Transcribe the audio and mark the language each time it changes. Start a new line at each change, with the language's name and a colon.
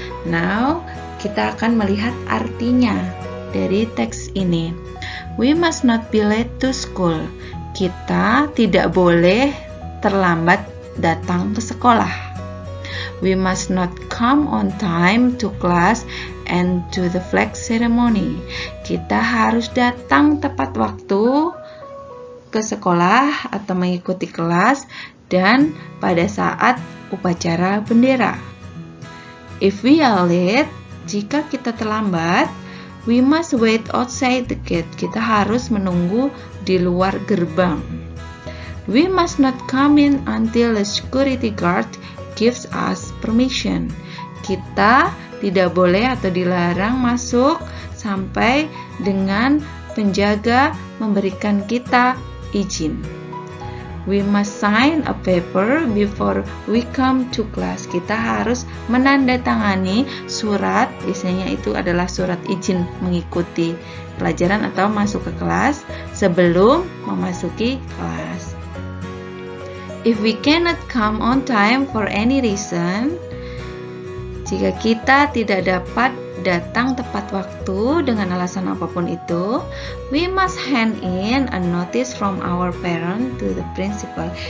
Indonesian: Now, kita akan melihat artinya dari teks ini.
English: We must not be late to school.
Indonesian: Kita tidak boleh terlambat datang ke sekolah.
English: We must not come on time to class and to the flag ceremony.
Indonesian: Kita harus datang tepat waktu ke sekolah atau mengikuti kelas dan pada saat upacara bendera.
English: If we are late,
Indonesian: jika kita terlambat,
English: We must wait outside the gate.
Indonesian: Kita harus menunggu di luar gerbang.
English: We must not come in until the security guard gives us permission.
Indonesian: Kita tidak boleh atau dilarang masuk sampai dengan penjaga memberikan kita izin.
English: We must sign a paper before we come to class.
Indonesian: Kita harus menandatangani surat, biasanya itu adalah surat izin mengikuti pelajaran atau masuk ke kelas sebelum memasuki kelas.
English: If we cannot come on time for any reason,
Indonesian: jika kita tidak dapat datang tepat waktu dengan alasan apapun itu,
English: we must hand in a notice from our parent to the principal.